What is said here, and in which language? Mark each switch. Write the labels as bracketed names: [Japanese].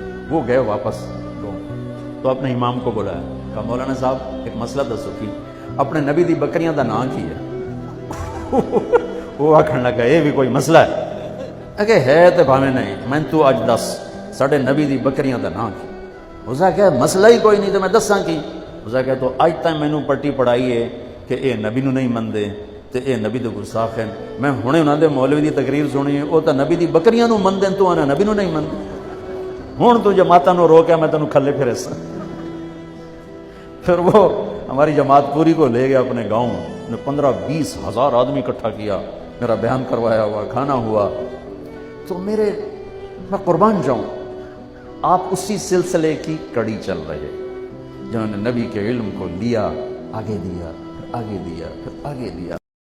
[Urdu] وہ گئے واپس تو اپنے امام کو بلایا، [Punjabi] کہا مولانا صاحب ایک مسئلہ دسو کی اپنے نبی دی بکریاں دا نام کی ہے. وہ آکھن لگا [Urdu] یہ بھی کوئی مسئلہ ہے؟ [Punjabi] کہ ہے تو بھاوے نہیں، میں تو اج دس ساڈے نبی دی بکریاں دا نام کی. اسا کہ مسئلہ ہی کوئی نہیں تو میں دساں کی. اسا کہ تو اج تک مینوں پٹی پڑھائی ہے کہ اے نبی نو نہیں مندے تے اے نبی دے گستاخ ہیں. میں ہنے انہاں دے مولوی دی تقریر سنی ہے، او تا نبی دی بکریاں نو مندے تو انا نبی نو نہیں مندے. ہن تو جماعتاں نو روکیا میں تینوں کھلے پھر اس. [Urdu] پھر وہ ہماری جماعت پوری کو لے گیا اپنے گاؤں نے. 15-20 ہزار آدمی اکٹھا کیا، میرا بیان کروایا ہوا، کھانا ہوا. تو میں قربان جاؤں، آپ اسی سلسلے کی کڑی چل رہے جنہوں نے نبی کے علم کو لیا، آگے دیا، پھر آگے دیا، پھر آگے دیا.